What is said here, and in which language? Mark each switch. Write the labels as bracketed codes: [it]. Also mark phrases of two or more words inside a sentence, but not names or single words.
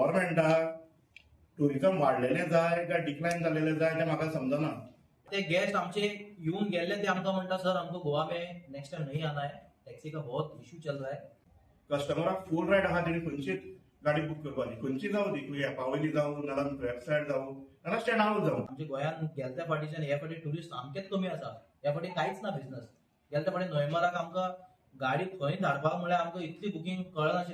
[kok] गव्हर्नमेंटाक टुरिझम वाडलेलें जाय काय डिक्लायन जाल्लेलें जाय तें म्हाका समजना. ते गेस्ट आमचे येऊन गेले ते हमको म्हणता सर [hi] हमको गोवा में [en] next time [hi] नहीं आना है, टैक्सी का बहुत इशू चल रहा है. [kok] कस्टमराक फूल रायड आहा तेणी खंयचीच गाडी बूक करपाची, खंयची जावं ती एपा वयली जावं नाल्यार वेबसायट जावं नाल्यार स्टँडार जावं. आमच्या गोंयान गेल्या त्या फाटीच्यान ह्या फाटी टुरिस्ट सामकेच कमी आसा. ह्या फाटी कांयच ना बिझनस. गेल्या त्या फाटी नोव्हेंबराक आमकां गाडी खंय धाडपाक म्हळ्यार आमकां इतली बुकींग कळनाशिल्ली.